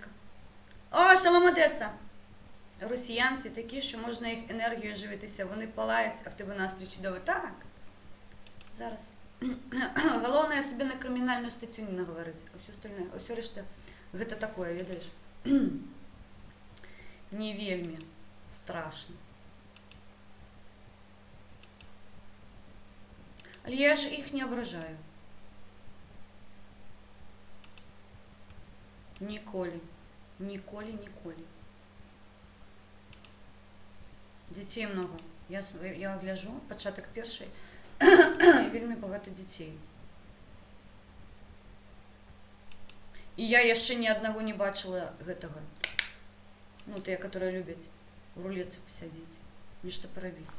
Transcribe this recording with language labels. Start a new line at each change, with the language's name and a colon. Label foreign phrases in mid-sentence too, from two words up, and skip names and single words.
Ukrainian: О, шалом, Одеса! Росіянці такі, що можна їх енергією живитися, вони палають, а в тебе настрій чудовий. Так, зараз. Головне, собі на кримінальну статтю не наговорити, а все остальне, а все решта,
Belarusian: гэта такое, ведаєш? Не вельми страшно.
Ukrainian: Але я ж їх не ображаю. Ніколи. Ніколи, ніколи.
Belarusian: Дзяцей много. Я гляджу, пачатак першай, вельмі багата дзяцей. І я яшчэ ні аднаго не бачыла гэтага. Ну, тыя, которые любяць у рулетцы пасядзець, нешта парабіць.